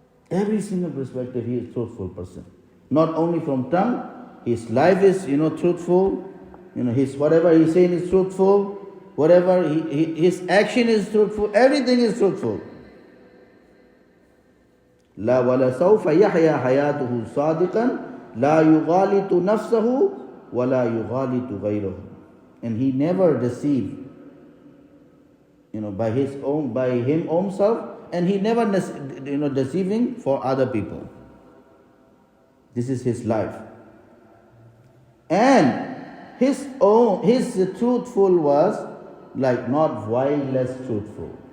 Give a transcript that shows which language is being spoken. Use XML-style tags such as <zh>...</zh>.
<en>Every single perspective he is truthful person. Not only from tongue, his life is truthful, his whatever he's saying is truthful, whatever his action is truthful, everything is truthful.</en> <ar>لا ولا سوف يحيا حياته صادقا لا يغالط نفسه ولا يغالط غيره.</ar> <en>And he never deceived, by him own self, and he never deceiving for other people. This is his life. And his truthful was like not vileless truthful.</en>